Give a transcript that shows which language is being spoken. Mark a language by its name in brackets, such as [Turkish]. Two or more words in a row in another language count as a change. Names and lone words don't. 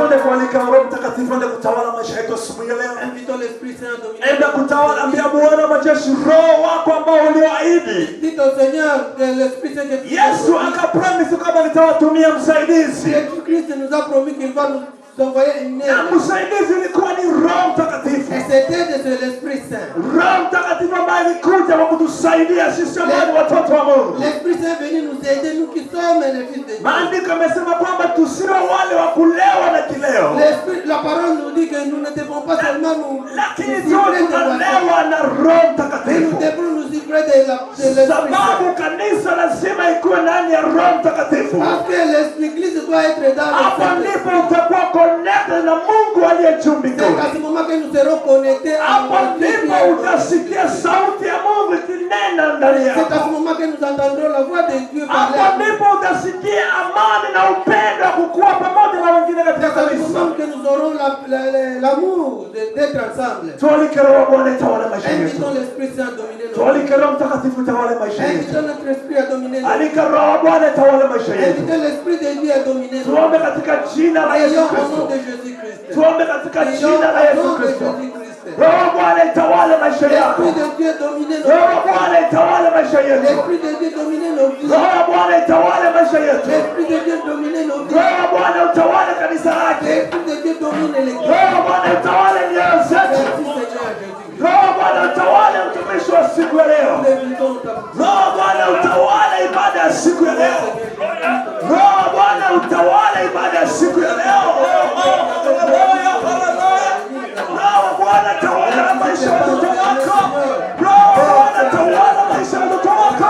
[Swahili] kualika Roho Mtakatifu ende kutawala maisha yetu asubuhi ya leo. [French] Invitons l'Esprit Saint à dominer. [Swahili] Enda kutawala, ambia Bwana majeshi, Roho wako ambao ulioahidi. [French] Dites au Seigneur que l'Esprit Saint que [Swahili] Yesu akapromise kama nitawatumia msaidizi. [French] Jésus-Christ nous a promis qu'il va nous envoyer une aide. [Swahili] Na msaidizi ilikuwa ni Roho Mtakatifu. [French] Et cette aide, c'est l'Esprit Saint. [Swahili] Roho Mtakatifu ambaye alikuja kwa kutusaidia sisi ambao ni watoto wa Mungu. [French] L'Esprit Saint est venu nous aider, nous qui sommes les fils de Dieu. [Swahili] Maandiko yamesema kwamba tusiwe wale wa kulewa na kileo. [French] La parole nous dit que nous ne devons pas seulement nous [Swahili] Lakini [French] ivrer de [Swahili] tunalewa na Roho [French] mais nous [Swahili] Mtakatifu. [French] devons nous ivrer de l'Esprit [Swahili] Sababu [French] Saint. [Swahili] kanisa lazima ikuwe ndani ya Roho Mtakatifu. [French] Parce que l'Église doit être dans [Swahili] Hapo [French] l'Esprit. [Swahili] ndipo utakuwa connected na Mungu aliye juu mbinguni. [French] C'est à ce moment que nous serons connectés à [Swahili] Hapo ndipo utasikia sauti ya Mungu ikinena ndani [French] C'est [Swahili] yako. [French] à ce moment que nous entendrons la voix de Dieu [Swahili] Hapo [French] parler. [Swahili] ndipo utasikia amani na upendo wa kukua pamoja na wengine katika [French] C'est à ce [Swahili] kanisa. [French] moment que nous aurons l'amour d'être ensemble. [Swahili] Tualike Roho Bwana itawale maisha yetu. [French] Invitons l'Esprit Saint à dominer nos vies. [Swahili] Tualike Roho Mtakatifu itawale maisha yetu. [French] Invitons notre esprit à dominer nos vies. [Swahili] Alika Roho Bwana itawale maisha yetu. [French] Invitons l'Esprit de Dieu à dominer nos [Swahili] Tuombe [French] vies. [Swahili] katika jina la Yesu [French] Prions au [Swahili] Kristo. [French] nom de Jésus-Christ. [Swahili] Tuombe katika [French] Prions [Swahili] jina la [French] au [Swahili] Yesu [French] nom de [Swahili] Kristo. [French] Jésus-Christ. [Swahili] Roho Bwana itawale maisha yako. [French] L'Esprit de Dieu domine nos [Swahili] Roho [French] vies. [Swahili] Bwana itawale maisha yetu. [French] L'Esprit de Dieu domine nos vies. [Swahili] Roho Bwana itawale maisha yetu. [French] L'Esprit de Dieu domine nos vies. [Swahili] Roho Bwana utawale kanisa lake. [French] L'Esprit de Dieu domine l'Église. [Swahili] Roho Bwana utawale mioyo zetu. [French] Merci Seigneur Jésus-Christ. [Swahili] Roho Bwana utawale utumishi wa siku ya leo. [French] Nous l'invitons ta [Swahili] Roho Bwana utawale ibada ya siku ya leo. Roho Bwana utawale ibada ya siku ya leo. Roho Bwana tawala maisha ya watoto wako. Roho Bwana tawala maisha ya watoto wako.